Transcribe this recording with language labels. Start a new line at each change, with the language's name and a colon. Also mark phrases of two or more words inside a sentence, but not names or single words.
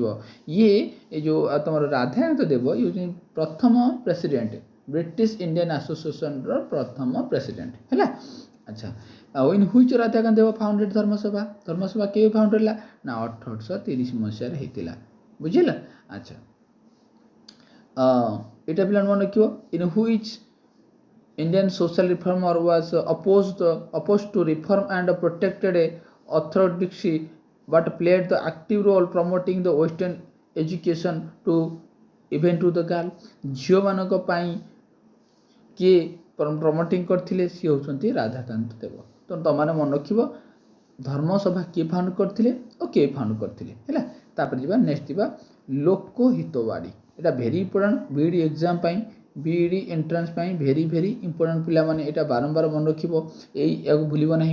Odia: ଇଏ ଏ ଯେଉଁ ତୁମର ରାଧାକାନ୍ତ ଦେବ ଇଏ ହେଉଛନ୍ତି ପ୍ରଥମ ପ୍ରେସିଡେଣ୍ଟ ବ୍ରିଟିଶ ଇଣ୍ଡିଆନ୍ ଆସୋସିଏସନ୍ର ପ୍ରଥମ ପ୍ରେସିଡେଣ୍ଟ ହେଲା। ଆଚ୍ଛା ଆଉ
English: in which Radhakanta Deb founded Dharmasabha.
Odia: ଧର୍ମସଭା କେବେ ଫାଉଣ୍ଡ ହେଲା ନା 1830 ମସିହାରେ ହେଇଥିଲା ବୁଝିଲା। ଆଚ୍ଛା ଏଇଟା ପିଲାମାନେ ମନେ ରଖିବ।
English: in which Indian social reformer was opposed to reform and protected orthodoxy but played the active role promoting the western education to even to the girl।
Odia: ଝିଅମାନଙ୍କ ପାଇଁ କିଏ ପ୍ରମୋଟିଂ କରିଥିଲେ ସିଏ ହେଉଛନ୍ତି ରାଧାକାନ୍ତ ଦେବ। ତ ତୁମମାନେ ମନେ ରଖିବ ଧର୍ମସଭା କିଏ ଫାଉଣ୍ଡ କରିଥିଲେ ଓ କିଏ ଫାଉଣ୍ଡ କରିଥିଲେ ହେଲା। ତାପରେ ଯିବା ନେକ୍ସଟ ଯିବା ଲୋକହିତବାଦୀ। ଏଇଟା
English: very important BEd exam
Odia: ପାଇଁ
English: BEd entrance
Odia: ପାଇଁ
English: very very important
Odia: ପିଲାମାନେ ଏଇଟା ବାରମ୍ବାର ମନେ ରଖିବ ଏହାକୁ ଭୁଲିବ ନାହିଁ।